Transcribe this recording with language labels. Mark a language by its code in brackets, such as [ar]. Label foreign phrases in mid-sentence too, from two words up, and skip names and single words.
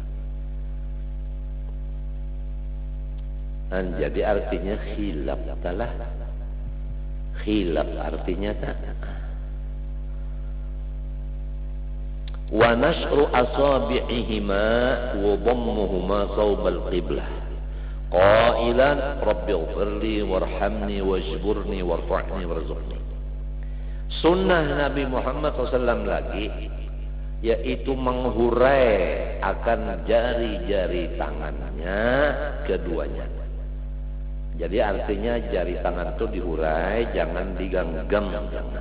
[ms] Dan jadi artinya khilaf talah. Khilaf artinya tak. [ar] ونشر أصابعهما وضمهما ثوب القبلة قائلا رب اغفر لي وارحمني واجبرني وارفعني وارزقني. [ms] Sunnah Nabi Muhammad SAW lagi yaitu menghurai akan jari-jari tangannya keduanya. Jadi artinya jari tangan itu dihurai, jangan digenggam, jangan.